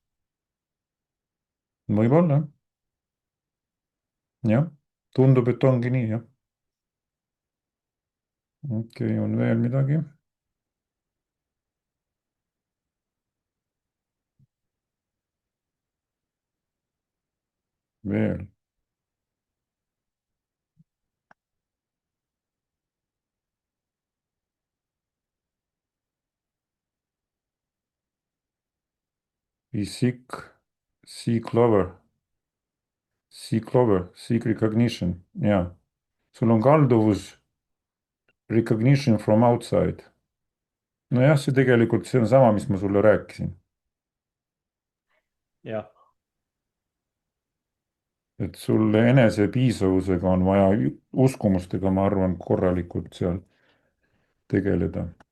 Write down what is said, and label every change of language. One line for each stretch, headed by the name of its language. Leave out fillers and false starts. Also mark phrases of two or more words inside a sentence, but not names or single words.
Estonian: võib-olla jah, tundub, et ongi nii jah. okei, on veel midagi? veel? Be sick, see clover, see clover, seek recognition, jaa. sul on kalduvus
English: recognition from outside.
Estonian: nojah, see tegelikult, see on sama, mis ma sulle rääkisin. jah, et sul enesepiisavusega on vaja uskumustega, ma arvan, korralikult seal tegeleda.